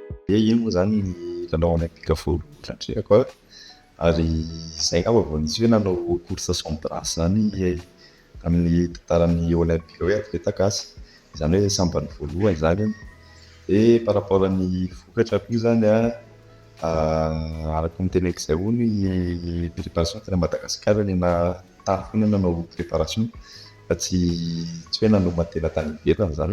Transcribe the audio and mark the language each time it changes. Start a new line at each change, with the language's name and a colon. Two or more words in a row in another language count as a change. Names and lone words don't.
Malagasy: iny moa zany ny lalao olympique voalohany tandremako ary zay angamba vao nisy hoe nanao
French: course sans brasse
Malagasy: zany amin'ny tantaran'ny olympique hoe athlète gasy, zany hoe sambany voalohany zany.
French: De par rapport
Malagasy: ny vokatra koa zany araka miteneniko zay ho ny préparation tena Madagasikara ny tany foana nanao préparation fa tsy hoe nanomana tena tany ivelany zany.